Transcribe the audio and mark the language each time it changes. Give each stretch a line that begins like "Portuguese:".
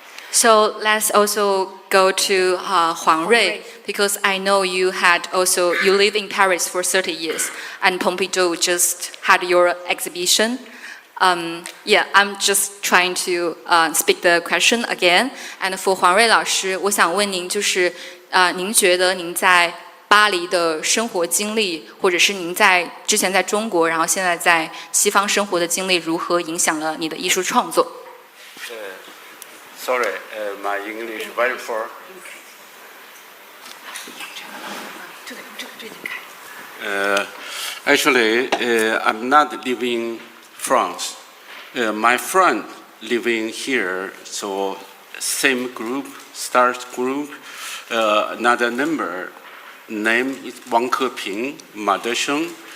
English: So let's also go to Huang Rui, because I know you live in Paris for 30 years, and Pompidou just had your exhibition. I'm just trying to speak the question again. And for
Chinese: 黄瑞老师，我想问您，就是您觉得您在巴黎的生活经历，或者是您之前在中国，然后现在在西方生活的经历，如何影响了你的艺术创作
English: ？Sorry, my English very poor. Actually, I'm not living France. My friend living here, so same group, start group, another member, name is Wang Keping, Ma Desheng.